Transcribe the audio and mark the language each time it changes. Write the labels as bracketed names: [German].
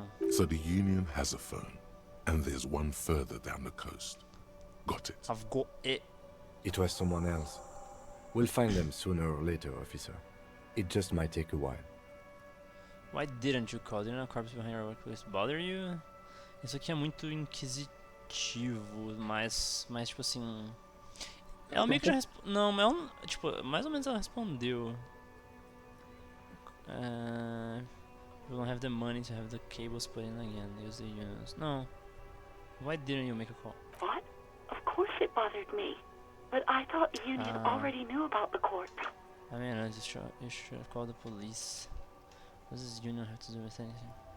[English] So the Union has a phone, and there's one further down the coast. Got it. I've got it. It was someone else. We'll find them sooner or later, officer. It just might take a while. Why didn't you call? Didn't a corpse behind your workplace bother you? [Portuguese] Isso aqui é muito inquisitivo, mas tipo assim... Ela meio que já respondeu... Não, mas ela, tipo, mais ou menos ela respondeu. [English] We don't have the money to have the cables put in again. Use the units. No. Why didn't you make a call? What? Of course it bothered me. But I thought the Union already knew about the court. I mean, you should have called the police. What does the Union have to do with anything?